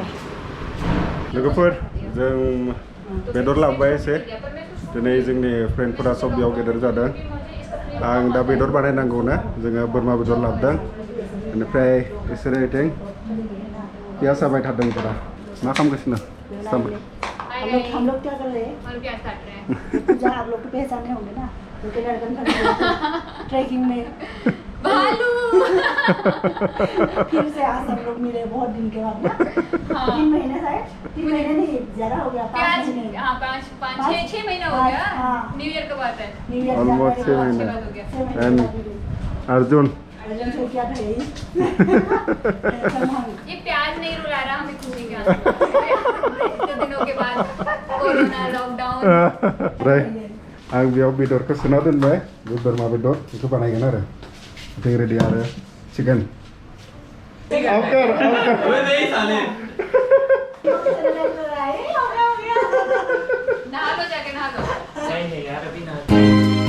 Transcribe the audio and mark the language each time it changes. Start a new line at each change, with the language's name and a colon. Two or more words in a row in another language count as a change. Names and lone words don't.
Bodo: लोगोफोर जों बेदर लाबोबाय एसे दिनै जोंनि फ्रेन्डफोरा सब बेयाव गेदेर जादों आं दा बेदर बानायनांगौ ना जोङो बोरमा बेदर लाबोदों बेनिफ्राय बिसोरो इथिं पियास जाबाय थादों मा खालामगासिनो
Hindi: हम लोग क्या कर रहे हैं प्याज काट रहे हैं जहाँ आप लोग को पहचाने होंगे ना क्योंकि लड़कन ट्रैकिंग में भालू फिर से आज हम लोग मिले बहुत दिन के बाद ना 3 महीने शायद 3 महीने नहीं ज़्यादा हो गया 5 महीने हाँ 6 महीना हो गया
English: New Year
Hindi: का बात है
English: New Year
Hindi: ऑलमोस्ट 6 महीने एंड अर्जुन से क्या था यही ये प्याज नहीं रुला रहा हमें खुशी के आंसू इतने दिनों के बाद
English: corona lockdown
Bodo: आं बेयाव बेदरखौ सोना दोनबाय बे बोरमा बेदर बेखौ बानायगोन आरो दै रेडि आरो चिकेन आवकर
Hindi: ओए नहीं साले नहा लो जाके नहा लो नहीं यार अभी ना